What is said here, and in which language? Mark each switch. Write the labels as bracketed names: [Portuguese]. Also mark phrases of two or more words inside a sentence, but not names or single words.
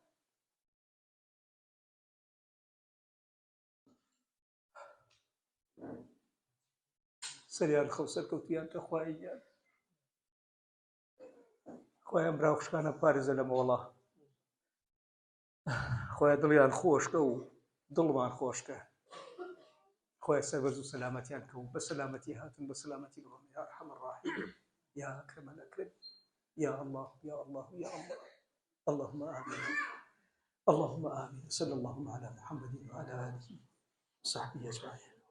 [Central Kurdish] سەریان خەو سەرکەوتویان کە خواییان، خوای ئەم براوخشکانە بپارێزە لە مۆڵە، خوای دڵیان خۆشکە و دڵمان خۆشکە، خوای سەربەرز و سەلامەتیان کە و بە سەلامەتی هاتن بە سەلامەتی بڕۆن. [Arabic] یا ئەرحەم الراحمین، یا ئەکرەم الئەکرەم، یا الله یا الله یا الله. اللهم آمين اللهم آمين. صلى الله على محمد وعلى آله وصحبه أجمعين.